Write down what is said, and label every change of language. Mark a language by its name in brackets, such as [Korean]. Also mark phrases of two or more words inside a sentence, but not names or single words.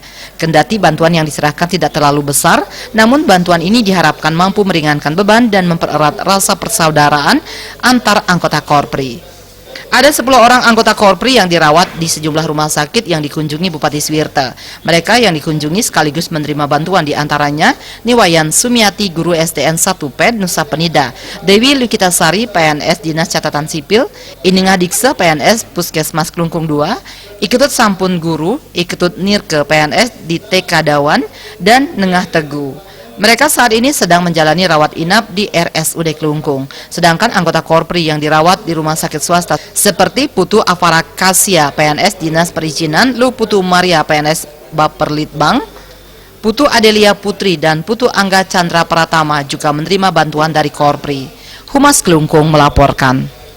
[Indonesian] Kendati bantuan yang diserahkan tidak terlalu besar, namun bantuan ini diharapkan mampu meringankan beban dan mempererat rasa persaudaraan antar anggota Korpri. Ada 10 orang anggota Korpri yang dirawat di sejumlah rumah sakit yang dikunjungi Bupati Swirte. Mereka yang dikunjungi sekaligus menerima bantuan diantaranya Niwayan Sumiati, Guru SDN 1 PED Nusa Penida, Dewi Lukitasari, PNS Dinas Catatan Sipil, Ininga Dikse, PNS Puskesmas Kelungkung 2, Iketut Sampun Guru, Iketut Nirke, PNS di TK Dawan, dan Nengah Teguh. Mereka saat ini sedang menjalani rawat inap di RSUD Kelungkung. Sedangkan anggota Korpri yang dirawat di rumah sakit swasta seperti Putu Afarakasia, PNS Dinas Perizinan, Lu Putu Maria, PNS Baperlitbang, Putu Adelia Putri, dan Putu Angga Chandra Pratama juga menerima bantuan dari Korpri. Humas Kelungkung melaporkan.